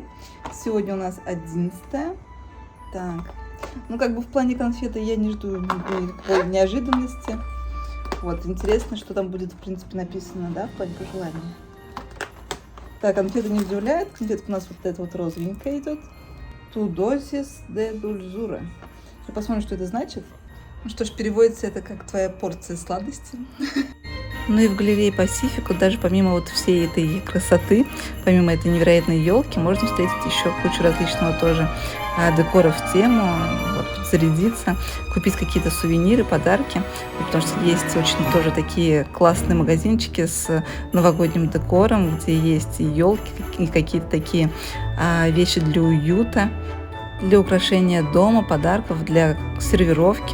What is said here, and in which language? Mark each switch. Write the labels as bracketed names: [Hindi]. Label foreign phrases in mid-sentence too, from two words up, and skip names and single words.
[Russian] Сегодня у нас 11-е. Так. Ну, как бы в плане конфеты я не жду никакой неожиданности. Вот, интересно, что там будет, в принципе, написано, да, в плане пожелания. Так, конфеты не удивляет. Конфетка у нас вот эта вот розовенькая идет. [Spanish] Tu dosis de dulzura. [Russian] Посмотрим, что это значит. Ну что ж, переводится это как «твоя порция сладости». Ну и в галерее Пасифику, даже помимо вот всей этой красоты, помимо этой невероятной елки, можно встретить еще кучу различного тоже декора в тему, вот, зарядиться, купить какие-то сувениры, подарки, потому что есть очень тоже такие классные магазинчики с новогодним декором, где есть и елки, и какие-то такие вещи для уюта, для украшения дома, подарков, для сервировки.